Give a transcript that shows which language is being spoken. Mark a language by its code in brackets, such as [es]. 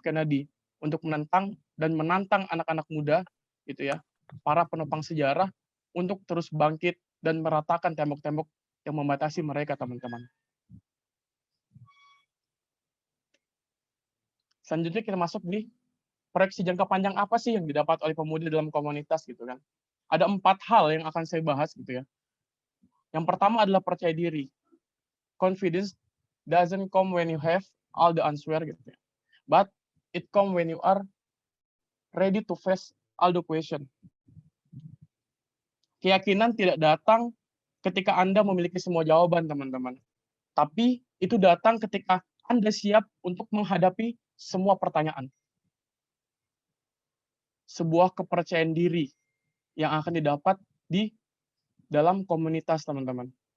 [id] Kennedy untuk menantang anak-anak muda, gitu ya, para penopang sejarah, untuk terus bangkit dan meratakan tembok-tembok yang membatasi mereka, teman-teman. Selanjutnya kita masuk di proyeksi jangka panjang apa sih yang didapat oleh pemuda dalam komunitas, gitu kan. Ada 4 hal yang akan saya bahas, gitu ya. Yang pertama adalah percaya diri. [en] Confidence doesn't come when you have all the answer, [id] gitu ya. [en] But it come when you are ready to face all the question. [id] Keyakinan tidak datang ketika Anda memiliki semua jawaban, teman-teman. Tapi itu datang ketika Anda siap untuk menghadapi semua pertanyaan. Sebuah kepercayaan diri yang akan didapat di dalam komunitas, teman-teman.